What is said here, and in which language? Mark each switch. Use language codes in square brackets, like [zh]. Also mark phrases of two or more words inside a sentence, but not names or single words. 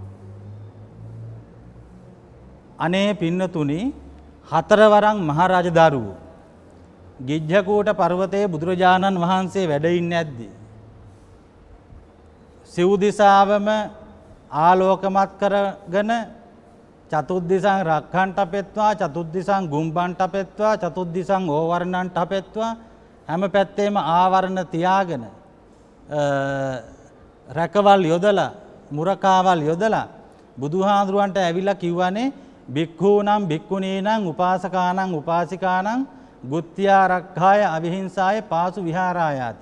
[si] අනේ පින්නතුනි හතරවරන් මහරජ දරුවෝ ගිජ්ජකූට පර්වතයේ බුදුරජාණන් වහන්සේ වැඩ ඉන්නේ නැද්දි? සිව් දිසාවම ආලෝකමත් කරගෙන [pi] චතුද්දිසං රක්ඛන්ට පෙත්වා චතුද්දිසං ගුම්බන්ට පෙත්වා චතුද්දිසං ඕවරණන්ට පෙත්වා [si] හැම පැත්තේම ආවරණ තියාගෙන රැකවල් යොදලා මුරකාවල් යොදලා බුදුහාඳුරන්ට ඇවිල්ලා කිව්වනේ [pi] භික්ඛූනම් භික්ඛුනීනම් උපාසකානම් උපාසිකානම් ගුත්ත්‍යා රක්ඛාය අවිහිංසාය පාසු විහාරායාති.